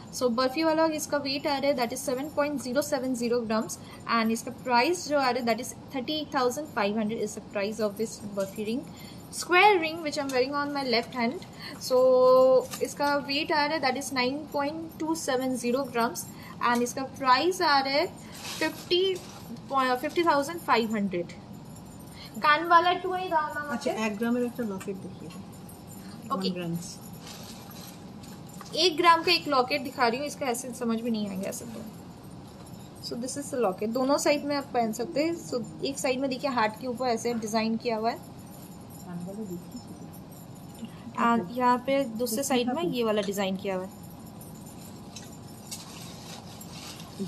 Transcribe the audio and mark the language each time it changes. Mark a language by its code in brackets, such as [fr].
[hi] सो बर्फी वाला इसका वेट आ रहा है [en] that is 7.070 grams and [hi] इसका प्राइस जो आ रहा है [en] That is 38,500 is the price of this barfi ring. Square ring which I am wearing on my left hand, so [hi] इसका वेट आ रहा है [en] that is 9.270 grams and [hi] इसका प्राइस आ रहा है [en] 50,500। [hi] कान वाला टू ही दाम ना। अच्छा, [bn] 1 ग्रामेर একটা লকেট দেখিয়ে দাও। ओके, [en] 1 grams [hi] 1 ग्राम का एक लॉकेट दिखा रही हूँ। इसका ऐसे समझ में नहीं आएगा ऐसे तो। [en] so this is the locket, [hi] दोनों साइड में आप पहन सकते हैं। सो एक साइड में देखिए हार्ट के ऊपर ऐसे डिजाइन किया हुआ है और यहाँ पे दूसरे साइड में ये वाला डिजाइन किया हुआ है।